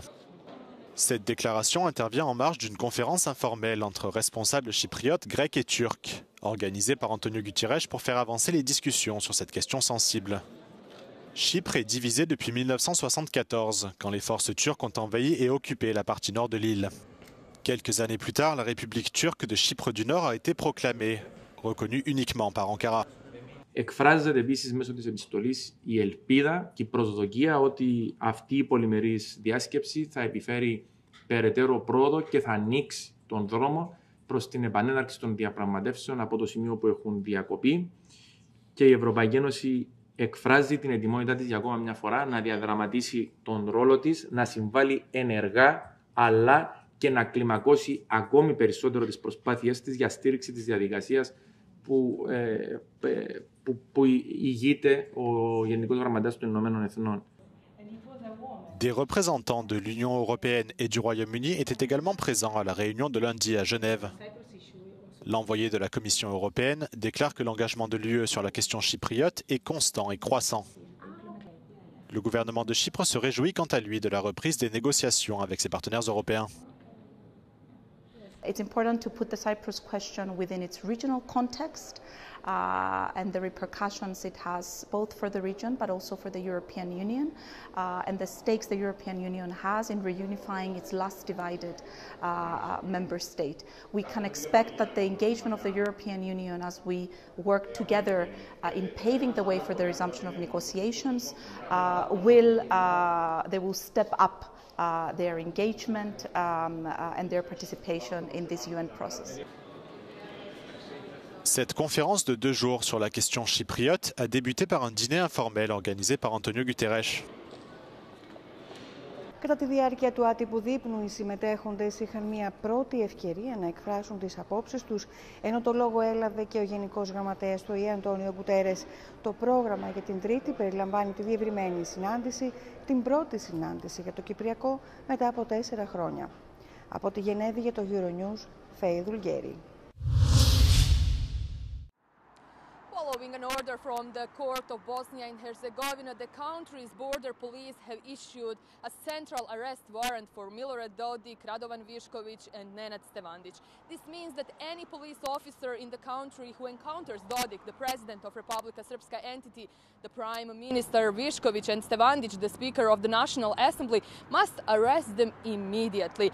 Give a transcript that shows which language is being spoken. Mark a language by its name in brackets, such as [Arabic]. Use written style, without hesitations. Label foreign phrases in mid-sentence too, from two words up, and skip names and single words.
[French] Cette déclaration intervient en marge d'une conférence informelle entre responsables chypriotes, grecs et turcs, organisée par Antonio Guterres pour faire avancer les discussions sur cette question sensible. Chypre est divisée depuis 1974, quand les forces turques ont envahi et occupé la partie nord de l'île. Quelques années plus tard, la République turque de Chypre du Nord a été proclamée, reconnue uniquement par Ankara. [Greek] Εκφράζεται επίσης μέσω της επιστολής η ελπίδα και η προσδοκία ότι αυτή η πολυμερής διάσκεψη θα επιφέρει περαιτέρω πρόοδο και θα ανοίξει τον δρόμο προς την επανέναρξη των διαπραγματεύσεων από το σημείο που έχουν διακοπεί και η Ευρωπαϊκή Ένωση εκφράζει την ετοιμότητά της για ακόμα μια φορά να διαδραματίσει τον ρόλο της, να συμβάλλει ενεργά αλλά και να κλιμακώσει ακόμη περισσότερο τις προσπάθειές της για στήριξη της διαδικασίας που ηγείται ο Γενικός Γραμματέας των Ηνωμένων Εθνών. [French] Des représentants de l'Union européenne et du Royaume-Uni étaient également présents à la réunion de lundi à Genève. L'envoyé de la Commission européenne déclare que l'engagement de l'UE sur la question chypriote est constant et croissant. Le gouvernement de Chypre se réjouit quant à lui de la reprise des négociations avec ses partenaires européens. [English] It's important to put the Cyprus question within its regional context and the repercussions it has both for the region but also for the European Union and the stakes the European Union has in reunifying its last divided member state. We can expect that the engagement of the European Union as we work together in paving the way for the resumption of negotiations they will step up their engagement and their participation in this UN process. [French] Cette conférence de 2 jours sur la question chypriote a débuté par un dîner informel organisé par Antonio Guterres. [Greek] Κατά τη διάρκεια του άτυπου δείπνου, οι συμμετέχοντες είχαν μια πρώτη ευκαιρία να εκφράσουν τις απόψεις τους, ενώ το λόγο έλαβε και ο Γενικός Γραμματέας του ΟΗΕ, Αντώνιο Γκουτέρες. Το πρόγραμμα για την Τρίτη περιλαμβάνει τη διευρυμένη συνάντηση, την πρώτη συνάντηση για το Κυπριακό μετά από 4 χρόνια. Από τη Γενέβη για το Euronews, Φέη Δουλγέρη. [English] Following an order from the court of Bosnia and Herzegovina, the country's border police have issued a central arrest warrant for Milorad Dodik, Radovan Višković and Nenad Stevandić. This means that any police officer in the country who encounters Dodik, the president of Republika Srpska entity, the prime minister Višković and Stevandić, the speaker of the National Assembly, must arrest them immediately.